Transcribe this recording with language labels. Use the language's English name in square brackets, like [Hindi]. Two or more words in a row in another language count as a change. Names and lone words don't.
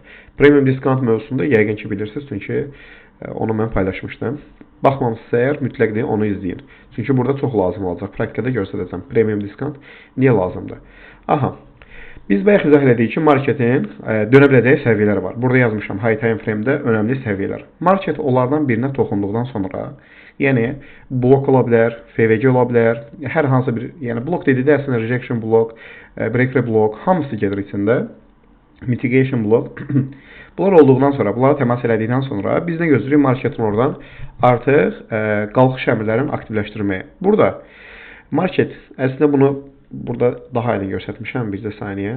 [English] Premium diskount [Azerbaijani] mövzusunda yəqin ki bilirsiniz, çünki onu mən paylaşmışdım. Baxmamısınızsa əgər mütləq onu izləyin. Çünki burada çox lazım olacaq. Praktikada göstərəcəm. [English] Premium diskount [Azerbaijani] niyə lazımdır? Aha. Biz bayaq izah elədik ki, marketin dönə biləcəyi səviyyələr var. Burada yazmışam [English] high time frame- [Azerbaijani] də önəmli səviyyələr. Market onlardan birinə toxunduqdan sonra, yəni blok ola bilər, FVC ola bilər, hər hansı bir, yəni blok dedikdə əslində [English] rejection block, breaker block, [Azerbaijani] hamısı gedir içində. [English] Mitigation block. [Azerbaijani] Bunlar olduqdan sonra, bunları təmas elədikdən sonra biz nə gözləyirik marketin oradan artıq qalxış əmrlərini aktivləşdirməyə. Burada market əslində bunu burada daha aydın göstərmişəm, bizdə saniyə.